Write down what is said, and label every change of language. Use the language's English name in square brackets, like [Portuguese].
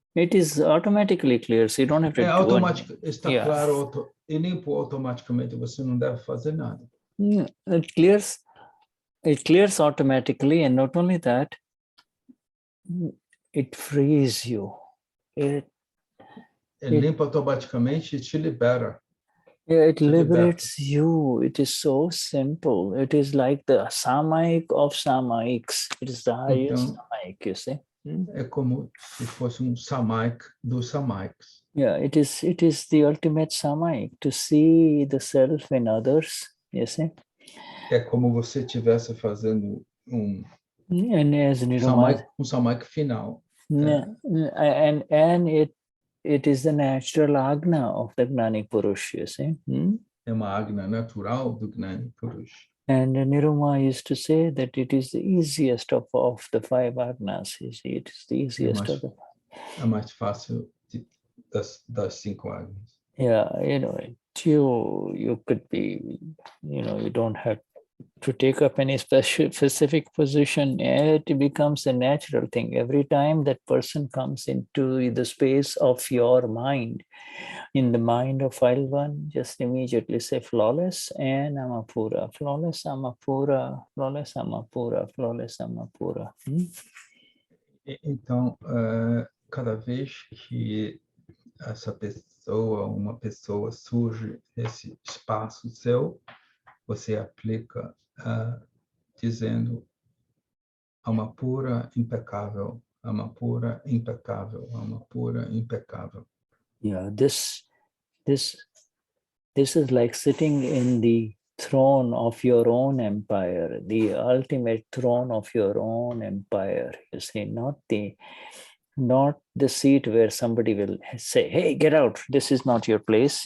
[English] It is automatically clear, so you don't have to do [Portuguese] automático, está claro, e limpo automaticamente, você não deve fazer nada. [English] It clears automatically, and not only that, it frees you. It [Portuguese] limpa automaticamente e te libera. [English] It liberates you. It is so simple. It is like the Samaik of Samaiks. It is the highest Samaik, you see. [Portuguese] É como se fosse Samaik dos Samaiks. [English] Yeah, it is the ultimate Samaik, to see the self in others, you see. [Portuguese] É como você estivesse fazendo [English] And as Niruma, [Portuguese] Samaik final. [English] And it is the natural agna of the Gnani Purush, you see. [Portuguese] É uma agna natural do Gnani Purush. [English] And Niruma used to say that it is the easiest of the 5 agnas. You see, it is the easiest of the 5. [Portuguese] É mais fácil das 5 agnas. [English] Yeah, you could be, you don't have to take up any specific position. It becomes a natural thing. Every time that person comes into the space of your mind, in the mind of file 1, just immediately say flawless and amapura, flawless amapura, flawless amapura, flawless amapura. [Portuguese] Então, cada vez que uma pessoa surge nesse espaço seu, você aplica dizendo alma pura, impecável, alma pura, impecável, alma pura, impecável. [English] Yeah, this is like sitting in the throne of your own empire, the ultimate throne of your own empire. You see, not the seat where somebody will say, hey, get out, this is not your place.